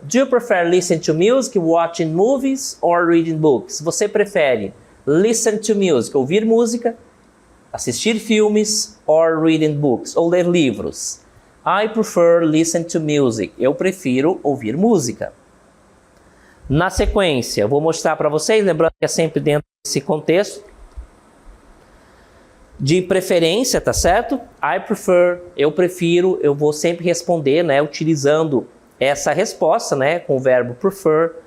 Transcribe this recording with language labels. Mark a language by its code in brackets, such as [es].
[en] Do you prefer listen to music, watching movies or reading books? [pt] Você prefere [en] listen to music, [pt] ouvir música, assistir filmes, [en] or reading books, [pt] ou ler livros? [en] I prefer listen to music. [pt] Eu prefiro ouvir música. Na sequência, eu vou mostrar para vocês, lembrando que é sempre dentro desse contexto de preferência, tá certo? I prefer, eu prefiro, eu vou sempre responder, né, utilizando essa resposta, né, com o verbo prefer.